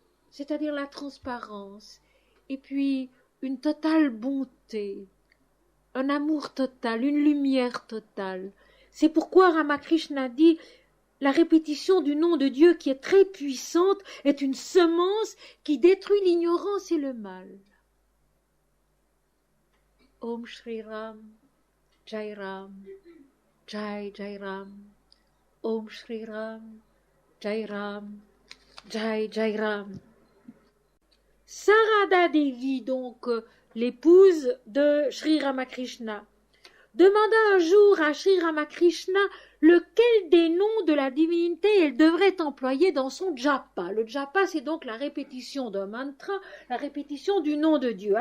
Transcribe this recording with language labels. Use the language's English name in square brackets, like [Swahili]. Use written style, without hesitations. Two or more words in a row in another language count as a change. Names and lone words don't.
[French] c'est-à-dire la transparence, et puis une totale bonté, un amour total, une lumière totale. C'est pourquoi Ramakrishna dit la répétition du nom de Dieu qui est très puissante est une semence qui détruit l'ignorance et le mal. [Sanskrit] Om Shri Ram, Jai Ram, Jai Jai Ram, Om Shri Ram, Jai Ram, Jai Jai Ram. [French] Sarada Devi, donc l'épouse de Sri Ramakrishna, demanda un jour à Sri Ramakrishna lequel des noms de la divinité elle devrait employer dans son japa. Le japa, c'est donc la répétition d'un mantra, la répétition du nom de Dieu.